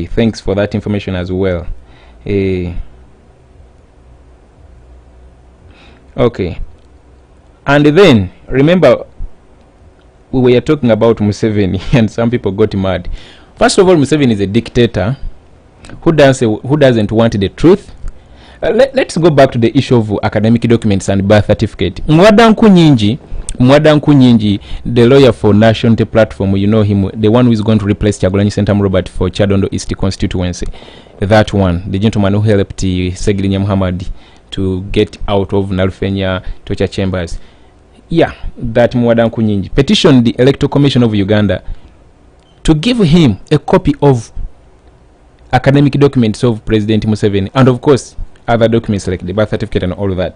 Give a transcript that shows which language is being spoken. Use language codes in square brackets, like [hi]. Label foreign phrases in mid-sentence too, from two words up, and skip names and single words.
[en] Thanks for that information as well. Okay, and then remember we were talking about Museveni and some people got mad. First of all, Museveni is a dictator who doesn't want the truth. Let's go back to the issue of academic documents and birth certificate. Mwadanku Nyingi, the lawyer for National Platform, you know him, the one who is going to replace Kyagulanyi Ssentamu Robert for Kyadondo East constituency. That one, the gentleman who helped Segirinya Muhammad to get out of Nalufenya torture chambers. Yeah, that Mwadanku Nyingi petitioned the Electoral Commission of Uganda to give him a copy of academic documents of President Museveni, and of course other documents like the birth certificate and all of that.